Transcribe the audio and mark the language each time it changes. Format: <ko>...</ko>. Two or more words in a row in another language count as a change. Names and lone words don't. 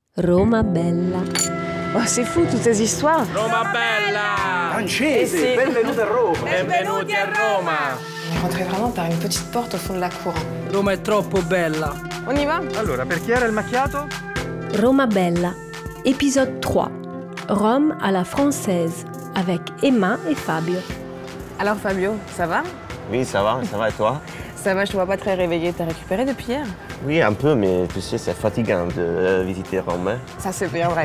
<it>Roma Bella.</it> <fr>Oh, c'est fou toutes ces histoires.</fr> <it>Roma Bella! Francese, sì. benvenuti a Roma. Benvenuti a Roma!</it> <fr>On est rentré vraiment par une petite porte au fond de la cour.</fr> <it>Roma è troppo bella.</it> <fr>On y va?</fr> <it>Allora, per chi era il macchiato? Roma Bella.</it> <fr>Épisode 3. Rome à la française. Avec Emma et Fabio. Alors Fabio, ça va? Oui, ça va et toi? Ça va, je te vois pas très réveillé. T'as récupéré depuis hier? Oui, un peu, mais tu sais, c'est fatigant de visiter Rome. Hein. Ça c'est bien vrai.</fr>